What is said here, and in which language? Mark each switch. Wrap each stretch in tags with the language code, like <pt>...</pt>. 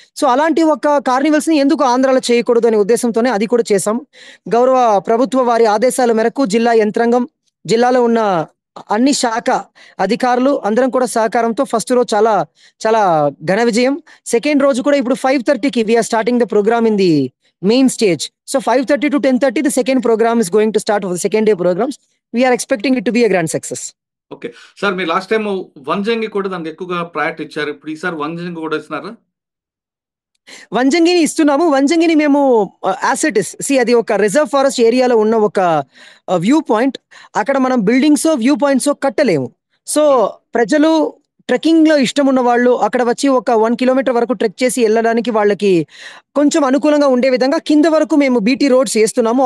<te>So అలాంటి ఒక కార్నివల్స్ ని ఎందుకు ఆంధ్రాలో చేయకూడదు అనే ఉద్దేశంతోనే అది కూడా చేశాం. గౌరవ ప్రభుత్వ వారి ఆదేశాల మేరకు జిల్లా యంత్రాంగం, జిల్లాలో ఉన్న అన్ని శాఖ అధికారులు అందరం కూడా సహకారంతో ఫస్ట్ రోజు చాలా చాలా ఘన విజయం. సెకండ్ రోజు కూడా ఇప్పుడు 5:30కి</te> <en>We're starting the program in the main stage. So 5:30 to 10:30 the second program is going to start for the second day programs. We are expecting it to be a grand success.</en> <te>Okay sir, మీరు last time Vanjangi కూడా దానికి ఎక్కువగా priority ఇచ్చారు. ఇప్పుడు ఈసారి వంజంగి కూడా ఇస్తున్నారా? వంజంగిని ఇస్తున్నాము. వంజంగిని మేము అది ఒక రిజర్వ్ ఫారెస్ట్ ఏరియాలో ఉన్న ఒక వ్యూ పాయింట్. అక్కడ మనం బిల్డింగ్స్, వ్యూ పాయింట్స్ కట్టలేము. సో ప్రజలు ట్రెక్కింగ్ లో ఇష్టం ఉన్న వాళ్ళు అక్కడ వచ్చి ఒక 1 కిలోమీటర్ వరకు ట్రెక్ చేసి వెళ్ళడానికి వాళ్ళకి కొంచెం అనుకూలంగా ఉండే విధంగా కింద వరకు మేము బీటీ రోడ్స్ వేస్తున్నాము.</te>